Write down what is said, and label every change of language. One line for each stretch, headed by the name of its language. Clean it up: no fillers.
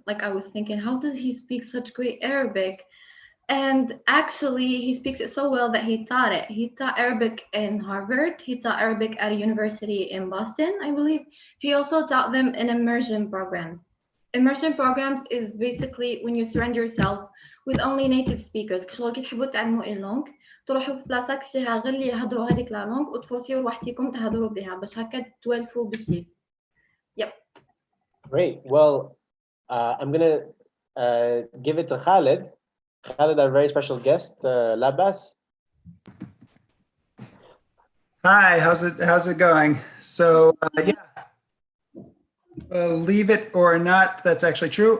English: Like I was thinking, how does he speak such great Arabic? And actually, he speaks it so well that he taught it. He taught Arabic in Harvard. He taught Arabic at a university in Boston, I believe. He also taught them in immersion programs. Immersion programs is basically when you surround yourself with only native speakers.
Arabic: كشغل كي تحبوا تعلموا اي لونج تروحوا في بلاصة فيها غير اللي يهضروا هذيك لا لونج وتفرسيو وحدكم تهضروا بها باش هكا تولفوا بالسيف.
English: Yep. Great. Well, I'm gonna give it to Khalid. Khalid, our very special guest, Labas. Hi, how's it going? So yeah, believe it or not, that's actually true.